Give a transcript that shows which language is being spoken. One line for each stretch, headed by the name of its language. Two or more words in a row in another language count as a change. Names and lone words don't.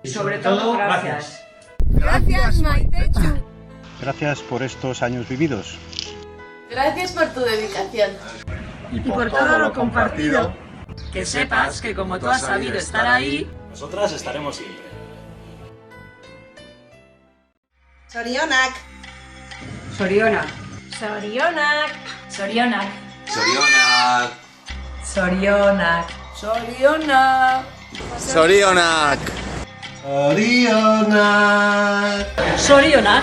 Spanish: Y sobre todo, gracias. Gracias, Maitechu. Gracias por estos años vividos. Gracias por tu dedicación. Y por todo lo compartido. Que sepas que como tú has sabido estar ahí. Nosotras estaremos siempre.
Basque: Zorionak. Sorionak. Sorionak. Sorionak. Sorionak. Zorionak. Zorionak. Zorionak. Sorionak.